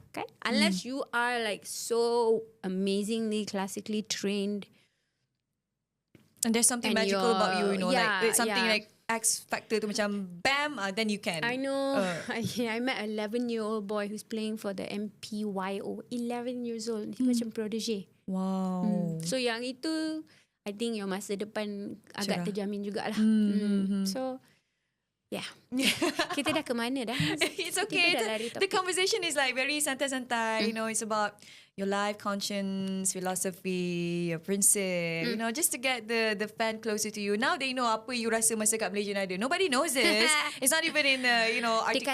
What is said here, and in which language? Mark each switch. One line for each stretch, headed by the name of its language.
English: Okay, unless you are like so amazingly classically trained. And there's something magical about you, yeah, like something yeah. like X factor
Malay: tu macam
English: bam, then you can. I know. I met an 11-year-old boy who's playing for the MPYO. 11 years old.
Malay: Dia macam protege.
English: Wow.
Malay: So yang itu,
English: I think your
Malay: masa depan agak terjamin jugalah.
English: So, yeah.
Malay: Kita dah ke mana dah?
English: It's okay. The conversation is like very
Malay: santai-santai.
English: It's about your life, conscience, philosophy, your principle. Just to get the fan closer to you. Now they know
Malay: apa you rasa masa kat
English: Malaysian Idol. Nobody knows this. It's not even in the article